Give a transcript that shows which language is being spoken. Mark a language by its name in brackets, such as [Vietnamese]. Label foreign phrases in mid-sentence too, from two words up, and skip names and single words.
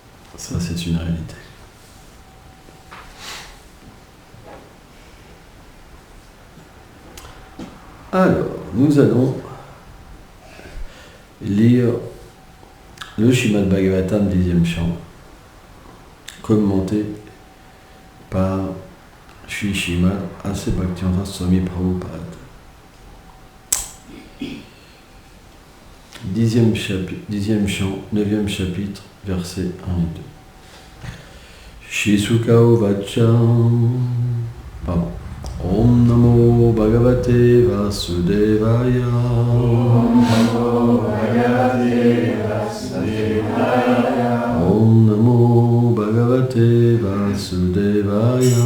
[French] Ça, c'est une réalité. Alors, nous allons lire le Srimad Bhagavatam 10e chant, commenté par Sri Srimad A.C. Bhaktivedanta Swami Prabhupada. 10e chant, 9e chapitre, versets 1 et 2. [Sanskrit] श्री शुक उवाच. Pardon. ॐ नमो भगवते वासुदेवाय. ॐ नमो भगवते वासुदेवाय. ॐ नमो भगवते वासुदेवाय.